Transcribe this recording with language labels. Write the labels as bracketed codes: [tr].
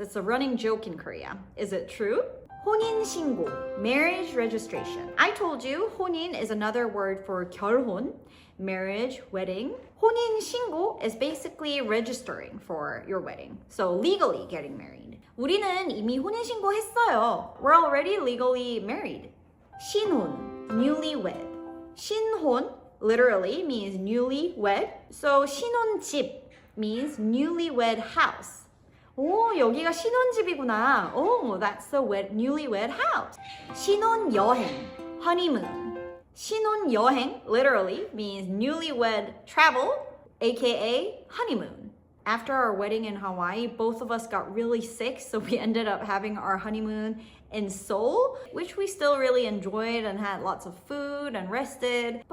[en] It's a running joke in Korea. Is it true? 혼인신고, marriage registration. I told you, 혼인 is another word for 결혼. marriage, wedding. 혼인 신고 is basically registering for your wedding. So legally getting married. [ko] 우리는 이미 혼인 신고했어요. [en] We're already legally married. 신혼, newlywed. 신혼 literally means newlywed. So 신혼집 means newlywed house. [ko] 오, 여기가 신혼집이구나. [en] Oh, that's the newlywed house. 신혼여행, honeymoon. 신혼여행 literally means newlywed travel, aka honeymoon. After our wedding in Hawaii, both of us got really sick, so we ended up having our honeymoon in Seoul, which we still really enjoyed and had lots of food and rested.